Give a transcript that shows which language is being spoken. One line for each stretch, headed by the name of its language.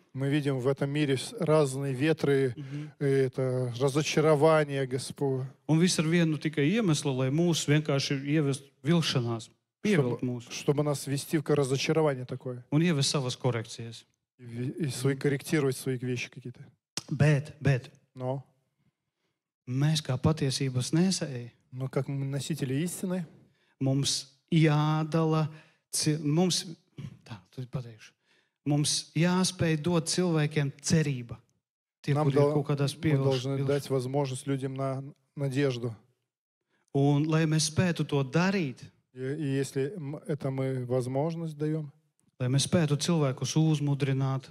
Russian: Мы видим в этом мире разные ветры, и это разочарование, Господь,
Latvian: Un viss ar vienu tikai iemeslu, lai mūs vienkārši ievest vilšanās, pievilt mūs
Russian: чтобы нас ввести в разочарование такое.
Latvian: un ievest savas korekcijas.
Russian: И свои корректировать свои вещи какие-то.
Latvian: Bet
Russian: Но
Latvian: mēs kā patiesības nesēji,
Russian: как носители истины,
Latvian: mums jādala, mums, tā, tu pateikšu, mums jāspēj dot cilvēkiem cerība. Tie,
Russian: нам
Latvian: kuri ir kaut kādās
Russian: мы
Latvian: pievilšanās.
Russian: должны дать возможность людям на надежду.
Latvian: Un, lai mēs spētu to darīt,
Russian: И если это мы возможность даем,
Latvian: lai mēs spētu cilvēkus uzmudrināt,